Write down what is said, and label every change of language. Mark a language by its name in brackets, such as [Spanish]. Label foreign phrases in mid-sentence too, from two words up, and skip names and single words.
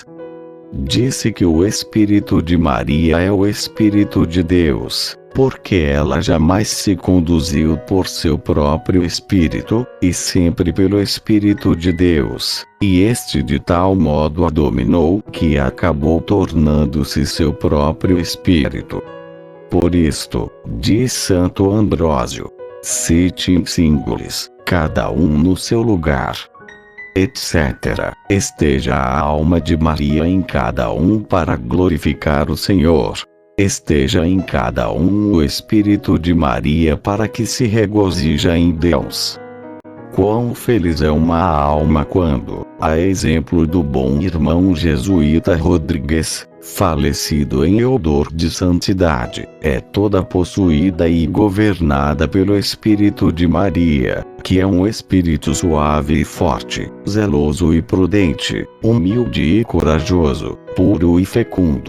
[Portuguese] Disse que o Espírito de Maria é o Espírito de Deus, porque ela jamais se conduziu por seu próprio Espírito, e sempre pelo Espírito de Deus, e este de tal modo a dominou que acabou tornando-se seu próprio Espírito. Por isto, diz Santo Ambrósio, [Latin] sit in singulis, [Portuguese] cada um no seu lugar, etc. Esteja a alma de Maria em cada um para glorificar o Senhor. Esteja em cada um o Espírito de Maria para que se regozija em Deus. Quão feliz é uma alma quando, a exemplo do bom irmão jesuíta Rodrigues, falecido em odor de santidade, é toda possuída e governada pelo Espírito de Maria, que é um espírito suave e forte, zeloso e prudente, humilde e corajoso, puro e fecundo.